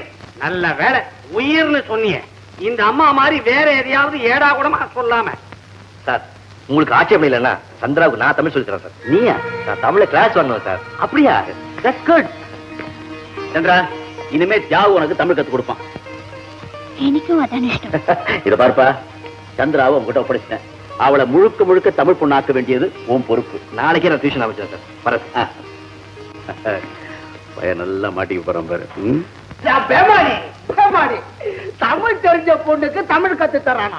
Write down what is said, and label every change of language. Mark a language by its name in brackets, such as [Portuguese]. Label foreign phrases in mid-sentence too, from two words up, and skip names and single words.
[Tamil] நல்ல வேலை உயிர்னு சொன்னீங்க. இந்த அம்மா மாதிரி வேற எதையாவது ஏடா கூடமா சொல்லாம. சார் உங்களுக்கு ஆட்சேபம் இல்லைன்னா சந்திராவுக்கு நான் தமிழ் சொல்லி தரேன் சார். நீயா? நான் தமிழ கிளாஸ் வரணும் சார். அப்படியா? [English] that's good. [Tamil] சந்திரா இனிமே தியாகு உனக்கு தமிழ் கத்து கொடுப்பான். [Malayalam] എനിക്കും അതാണ് ഇഷ്ടം. [Tamil] இத பார்ப்பா, சந்திராவை உங்ககிட்ட ஒப்படைச்சிட்டேன். அவளை முழுக்க முழுக்க தமிழ் பொண்ணாக்க வேண்டியது உன் பொறுப்பு. நாளைக்கே நான் டியூஷன் ஆரம்பிச்சேன் சார். பரத் பையன் நல்லா மாட்டிக்க போறான் பாரு. தமிழ் தெரிஞ்ச பொண்ணுக்கு தமிழ் கத்து தரானா?